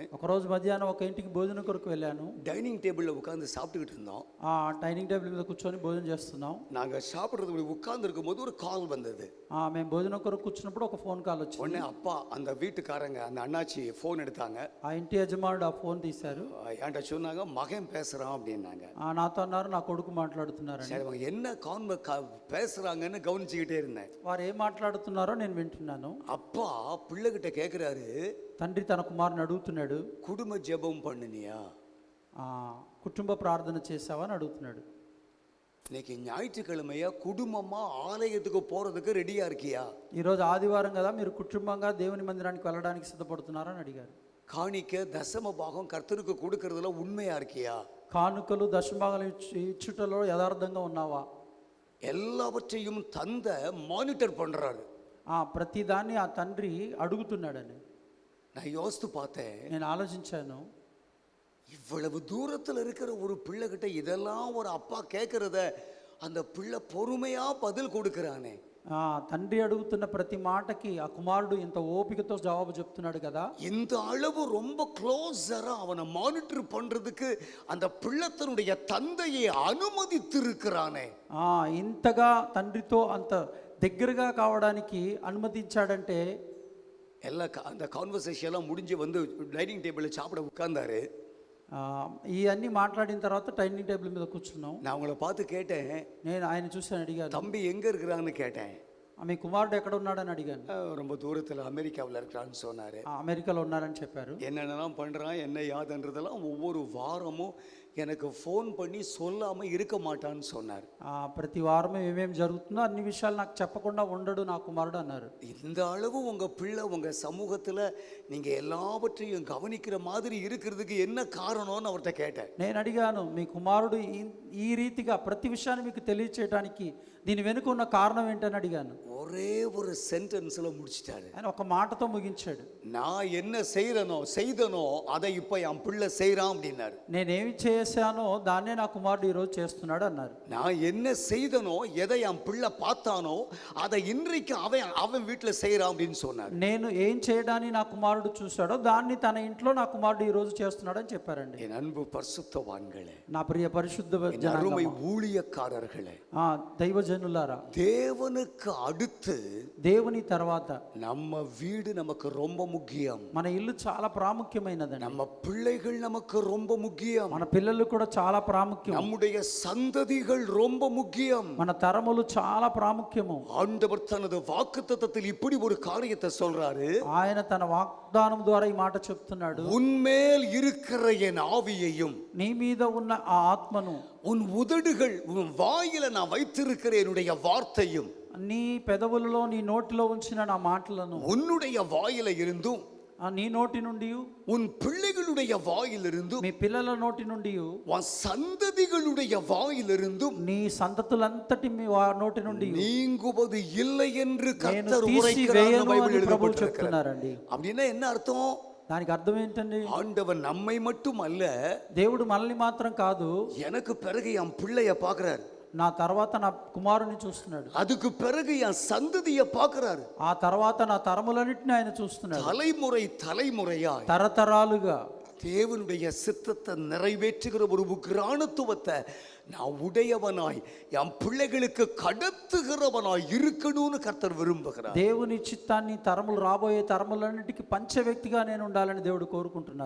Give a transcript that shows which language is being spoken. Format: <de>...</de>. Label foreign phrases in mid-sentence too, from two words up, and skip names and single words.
<te>ఒకరోజు మధ్యాహ్నం ఒక ఇంటికి భోజనం కొరకు వెళ్ళాను.</te> <en>dining table</en> <ta>உட்கார்ந்து சாப்பிட்டுக்கிட்டு இருந்தோம்.</ta> <en>dining table</en> <te>మీద కూర్చొని భోజనం చేస్తున్నాం.</te> <ta>நாங்க சாப்பிடுறது உட்கார்ந்து இருக்கும்போது ஒரு கால் வந்தது.</ta> <te>మేము భోజనం కొరకు కూర్చున్నప్పుడు ఒక ఫోన్ కాల్ వచ్చింది.</te> <ta>உடனே அப்பா, அந்த வீட்டுக்காரங்க, அந்த அண்ணாச்சி ஃபோன் எடுத்தாங்க.</ta> <te>ఆ ఇంటి యజమానుడు ఆ ఫోన్ తీశారు.</te> <ta>என்கிட்ட சொன்னாங்க, மகன் பேசுறான் அப்படின்னாங்க.</ta> <te>నాతో అన్నారు, నా కొడుకు మాట్లాడుతున్నారని.</te> <ta>சரி, அவங்க என்ன பேசுறாங்கன்னு கவனிச்சுக்கிட்டே இருந்தேன்.</ta> <te>వారు ఏం మాట్లాడుతున్నారో నేను వింటున్నాను.</te> <ta>அப்பா பிள்ளைகிட்ட கேட்கிறாரு,</ta> <te>తండ్రి తన కుమారుని అడుగుతున్నాడు,</te> <ta>குடும்ப ஜெபம் பண்ணினியா?</ta> <te>కుటుంబ ప్రార్థన చేసావా అని అడుగుతున్నాడు.</te> <ta>இன்னைக்கு ஞாயிற்றுக்கிழமையா குடும்பமா ஆலயத்துக்கு போறதுக்கு ரெடியா இருக்கியா?</ta> <te>ఈరోజు ఆదివారం కదా, మీరు కుటుంబంగా దేవుని మందిరానికి వెళ్ళడానికి సిద్ధపడుతున్నారా అని అడిగారు.</te> <ta>காணிக்க தசம பாகம் கர்த்தருக்கு கொடுக்கறதுல உண்மையா இருக்கியா?</ta> <te>కానుకలు, దశభాగాలు ఇచ్చుటలో యథార్థంగా ఉన్నావా?</te> <ta>எல்லாவற்றையும் தந்த மானிட்டர் பண்றாரு.</ta> <te>ప్రతి దాన్ని ఆ తండ్రి అడుగుతున్నాడని</te> <ta>நான் யோசித்து பார்த்தேன்.</ta> <te>నేను ఆలోచించాను.</te> <ta>இவ்வளவு தூரத்தில் இருக்கிற ஒரு பிள்ளைகிட்ட இதெல்லாம் ஒரு அப்பா கேட்கறத அந்த பிள்ளை பொறுமையா பதில் கொடுக்கிறானே.</ta> <te>తండ్రి అడుగుతున్న ప్రతి మాటకి ఆ కుమారుడు ఇంత ఓపికతో జవాబు చెప్తున్నాడు కదా.</te> <ta>இந்த அளவு ரொம்ப க்ளோஸரா அவனை மானிட்டர் பண்றதுக்கு அந்த பிள்ளைத்தனுடைய தந்தையை அனுமதித்திருக்கிறானே.</ta> <te>ఇంతగా తండ్రితో అంత దగ్గరగా కావడానికి అనుమతించాడంటే.</te> <ta>அந்த கான்வர்சேஷன் எல்லாம் முடிஞ்சு வந்து</ta> <en>dining table</en> <ta>சாப்பிட உட்கார்ந்தாரு.</ta> <te>ఇవన్నీ మాట్లాడిన తర్వాత డైనింగ్ టేబుల్ మీద కూర్చున్నాం.</te> <ta>நான் அவங்கள பார்த்து கேட்டேன்,</ta> <te>నేను ఆయన చూసి అడిగాను,</te> <ta>தம்பி எங்க இருக்கிறான்னு கேட்டேன்.</ta> <te>మీ కుమారుడు ఎక్కడ ఉన్నాడని అడిగాను.</te> <ta>ரொம்ப தூரத்தில் அமெரிக்காவில் இருக்கிறான்னு சொன்னாரு.</ta> <te>అమెరికాలో ఉన్నారని చెప్పారు.</te> <ta>என்னென்னலாம் பண்றான், என்ன யாதுன்றதெல்லாம் ஒவ்வொரு வாரமும் எனக்கு ஃபோன் பண்ணி சொல்லாமல் இருக்க மாட்டான்னு சொன்னார்.</ta> <te>ప్రతి వారం ఏమేమి జరుగుతుందో అన్ని విషయాలు నాకు చెప్పకుండా ఉండడు నా కుమారుడు అన్నారు.</te> <ta>இந்த அளவு உங்கள் பிள்ளை உங்கள் சமூகத்தில் நீங்கள் எல்லாவற்றையும் கவனிக்கிற மாதிரி இருக்கிறதுக்கு என்ன காரணம்னு அவர்கிட்ட கேட்டேன்.</ta> <te>నేను అడిగాను, మీ కుమారుడు ఈ రీతిగా ప్రతి విషయాన్ని మీకు తెలియచేయడానికి దీని వెనుక ఉన్న కారణం ఏంటని అడిగాను.</te> <ta>ஒரே ஒரு சென்டென்ஸில் முடிச்சிட்டாரு.</ta> <te>ఆయన ఒక మాటతో ముగించాడు.</te> <ta>நான் என்ன செய்தனோ அதை இப்போ என் பிள்ளை செய்கிறான் அப்படின்னாரு.</ta> <te>నేనేమి చేశానో దాన్నే నా కుమారుడు ఈరోజు చేస్తున్నాడు అన్నారు.</te> <ta>நான் என்ன செய்தனோ எதை என் பிள்ளை பார்த்தானோ அதை இன்றைக்கு அவன் வீட்டில் செய்கிறான் அப்படின்னு சொன்னார்.</ta> <te>నేను ఏం చేయడాన్ని నా కుమారుడు చూశాడో దాన్ని తన ఇంట్లో నా కుమారుడు ఈరోజు చేస్తున్నాడు అని చెప్పారండి.</te> <ta>என் அன்பு பரிசுத்தவான்களே,</ta> <te>నా ప్రియ పరిశుద్ధ</te> <ta>என் அருமை ஊழியக்காரர்களே,</ta> <te>దైవజనులారా,</te> <ta>தேவனுக்கு அடுத்து</ta> <te>దేవుని తర్వాత</te> <ta>நம்ம வீடு நமக்கு ரொம்ப முக்கியம்.</ta> <te>మన ఇల్లు చాలా ప్రాముఖ్యమైనదండి.</te> <ta>நம்ம பிள்ளைகள் நமக்கு ரொம்ப முக்கியம்.</ta> <te>మన పిల్లలు కూడా చాలా ప్రాముఖ్యం.</te> <ta>நம்முடைய சந்ததிகள் ரொம்ப முக்கியம்.</ta> <te>మన తరములు చాలా ప్రాముఖ్యము.</te> <ta>ஆண்டவர் தனது வாக்குத்தத்தத்தில் இப்படி ஒரு காரியத்தை சொல்றாரு.</ta> <te>ఆయన తన వాగ్దానం ద్వారా ఈ మాట చెప్తున్నాడు.</te> <ta>உன்மேல் இருக்கிற என் ஆவியையும்,</ta> <te>నీ మీద ఉన్న ఆ ఆత్మను,</te> <ta>உன் உதடுகள் உன் வாயில நான் வைத்திருக்கிற என்னுடைய வார்த்தையும்,</ta> <te>నీ పెదవులలో నీ నోటిలో ఉంచిన నా మాటలను,</te> <ta>உன்னுடைய வாயில இருந்தும்</ta> <te>నీ నోటి నుండి,</te> <ta>உன் பிள்ளைகளுடைய வாயிலிருந்தும்,</ta> <te>మీ పిల్లల నోటి నుండి,</te> <ta>உன் சந்ததிகளுடைய வாயிலிருந்தும்</ta> <te>నీ సంతతులంతటి మీ నోటి నుండి</te> <ta>நீங்குவது இல்லை என்று</ta> <te>నేను</te> <ta>கர்த்தர்</ta> <te>తీసివేయను</te> <ta>உரைக்கிறார்.</ta> <te>అని ప్రభువు చెప్తున్నారండి.</te> <ta>அப்படின்னா என்ன అర్థం?</ta> <te>దానికి అర్థం ఏంటండి?</te> <ta>ஆண்டவர் நம்மை மட்டும் அல்ல,</ta> <te>దేవుడు మనల్ని మాత్రం కాదు,</te> <ta>எனக்கு பிறகு என் பிள்ளைய பார்க்கிறார்,</ta> <te>నా తర్వాత నా కుమారుని చూస్తున్నాడు,</te> <ta>அதுக்கு பிறகு என் சந்ததியை பார்க்கிறாரு,</ta> <te>ఆ తర్వాత నా తరములన్నిటిని ఆయన చూస్తున్నాడు.</te> <ta>தலைமுறையா</ta> <te>తరతరాలుగా</te> <ta>தேவனுடைய சித்தத்தை நிறைவேற்றுகிற ஒரு உக்ரானத்துவத்தை நான் உடையவனாய் என் பிள்ளைகளுக்கு கடத்துகிறவனாய் இருக்கணும்னு கர்த்தர் விரும்புகிறார்.</ta> <te>దేవుని చిత్తాన్ని తరములు రాబోయే తరములన్నిటికీ పంచే వ్యక్తిగా నేను ఉండాలని దేవుడు కోరుకుంటున్నారు.</te>